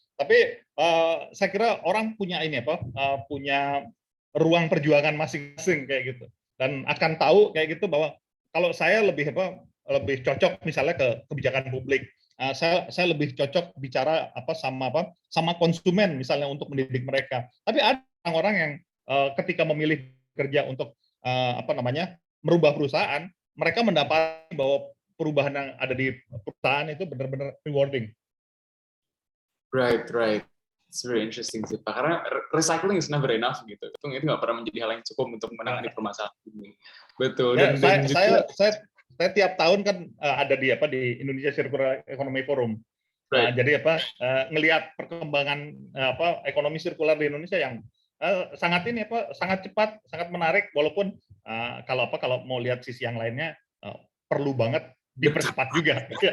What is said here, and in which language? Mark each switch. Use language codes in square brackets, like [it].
[id] Tapi saya kira orang punya punya ruang perjuangan masing-masing kayak gitu, dan akan tahu kayak gitu bahwa kalau saya lebih cocok misalnya ke kebijakan publik, saya lebih cocok bicara sama konsumen misalnya untuk mendidik mereka. Tapi ada orang-orang yang ketika memilih kerja untuk merubah perusahaan, mereka mendapati bahwa perubahan yang ada di perusahaan itu benar-benar rewarding. [en] Right. It's very interesting sih Pak, karena recycling is never enough gitu. [id] Itu nggak pernah menjadi hal yang cukup untuk menangani permasalahan ini. Betul. Dan saya tiap tahun kan ada di Indonesia Circular Economy Forum. [en] Right. [id] Jadi ngelihat perkembangan ekonomi sirkular di Indonesia yang sangat cepat, sangat menarik, walaupun kalau mau lihat sisi yang lainnya perlu banget dipercepat juga.